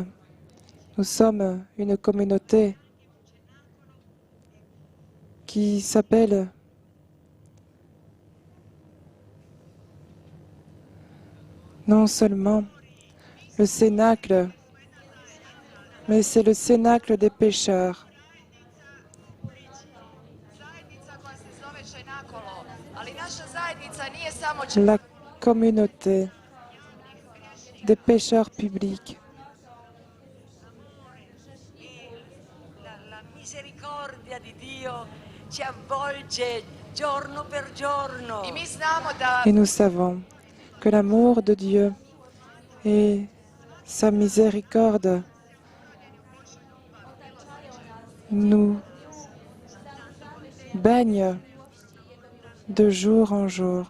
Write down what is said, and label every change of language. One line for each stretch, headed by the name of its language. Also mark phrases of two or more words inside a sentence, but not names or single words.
French: Nous sommes une communauté qui s'appelle non seulement le Cénacle, mais c'est le Cénacle des pécheurs. La communauté des pécheurs publics.
Italian: La misericordia di Dio ci avvolge giorno per giorno.
French: Et nous savons que l'amour de Dieu et sa miséricorde nous baigne de jour en jour.